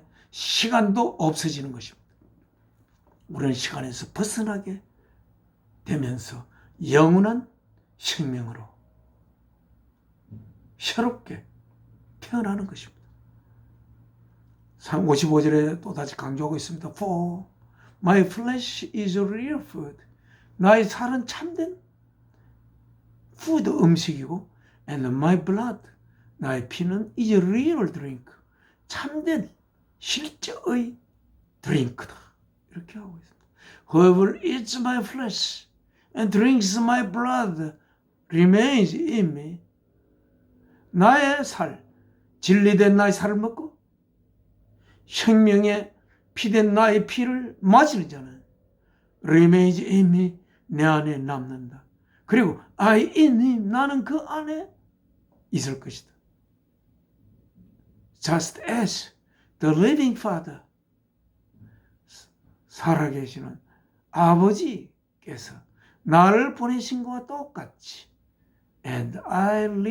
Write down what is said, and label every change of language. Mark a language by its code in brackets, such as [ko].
[ko] 시간도 없어지는 것입니다. 우리는 시간에서 벗어나게 되면서 영원한 생명으로 새롭게 태어나는 것입니다. 55절에 또다시 강조하고 있습니다. [en] For my flesh is real food. [ko] 나의 살은 참된 [en] food, [ko] 음식이고, [en] and my blood, [ko] 나의 피는 [en] is real drink. [ko] 참된 실제의 드링크다. 이렇게 하고 있습니다. [en] Whoever eats my flesh and drinks my blood remains in me. [ko] 나의 살, 진리된 나의 살을 먹고 생명의 피된 나의 피를 마시는 자는 [en] remains in me, [ko] 내 안에 남는다. 그리고 [en] I in him, [ko] 나는 그 안에 있을 것이다. [en] Just as the living Father, [ko] 살아계시는 아버지께서 나를 보내신 것과 똑같이, [en] and I